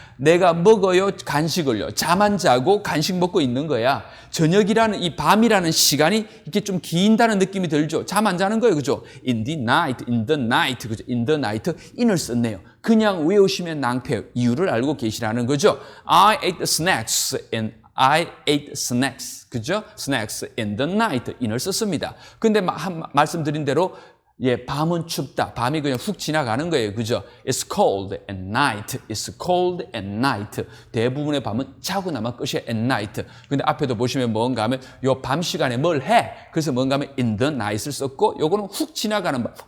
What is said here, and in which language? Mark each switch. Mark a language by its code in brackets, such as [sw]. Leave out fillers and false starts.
[ko] 내가 먹어요, 간식을요. 잠 안 자고 간식 먹고 있는 거야. 저녁이라는 이 밤이라는 시간이 이렇게 좀 긴다는 느낌이 들죠. 잠 안 자는 거예요. 그죠? [en] in the night. [ko] 그죠? [en] in the night. [ko] in을 썼네요. 그냥 외우시면 낭패요. 이유를 알고 계시라는 거죠. [en] I ate snacks 그죠? snacks in the night. in을 썼습니다. [ko] 근데 말씀드린 대로 밤은 춥다. 밤이 그냥 훅 지나가는 거예요. [en] 그죠? It's cold at night. It's cold at night. [ko] 대부분의 밤은 자고 나면 끝이에요. [en] at night. [ko] 근데 앞에도 보시면 뭔가 하면 요 밤 시간에 뭘 해? 그래서 뭔가 하면 [en] in the night [ko] 을 썼고 요거는 훅 지나가는 밤.